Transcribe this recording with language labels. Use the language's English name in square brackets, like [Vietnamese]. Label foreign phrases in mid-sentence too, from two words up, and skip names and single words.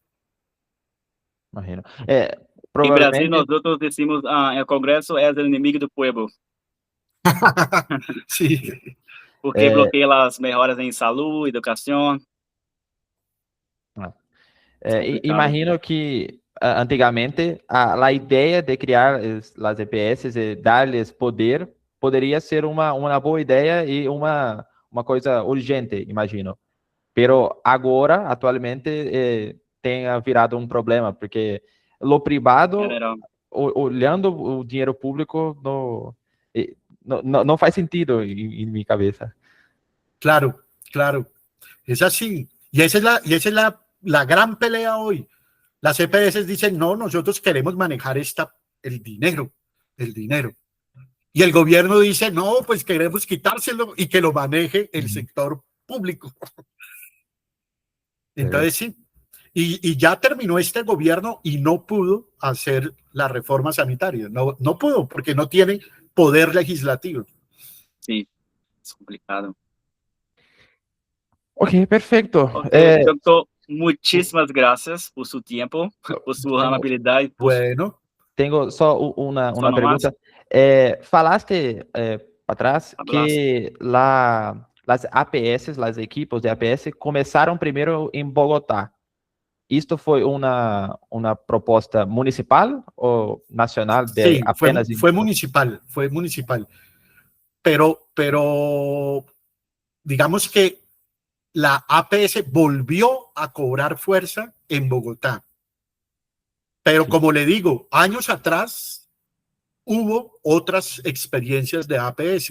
[Spanish] Imagino. En Probablemente... Brasil nosotros decimos, el Congreso es el enemigo del pueblo. Sí. Porque bloquea las mejoras en salud, educación. [Portuguese] Imagino que antigamente a ideia de criar as EPS e dar-lhes poder poderia ser uma boa ideia e uma coisa urgente, imagino. Pero agora, atualmente, tenha virado um problema, porque o privado, olhando o dinheiro público, não faz sentido em minha cabeça. [Spanish] Claro, claro. Es así. Y esa es la gran pelea hoy. Las EPS dicen, no, nosotros queremos manejar el dinero. Y el gobierno dice, no, pues queremos quitárselo y que lo maneje el sector público. Entonces sí. Y ya terminó este gobierno y no pudo hacer la reforma sanitaria. No pudo porque no tiene poder legislativo. Sí, es complicado. Ok, perfecto. Okay, doctor, muchísimas gracias por su tiempo, por su amabilidad. Bueno. [Portuguese] Tenho só uma pergunta. Falaste para trás que as APS, as equipos de APS, começaram primeiro em Bogotá. ¿Isto foi uma proposta municipal ou nacional? [Spanish] Sí, fue municipal. Pero digamos que la APS volvió a cobrar fuerza en Bogotá. Pero como le digo, años atrás hubo otras experiencias de APS.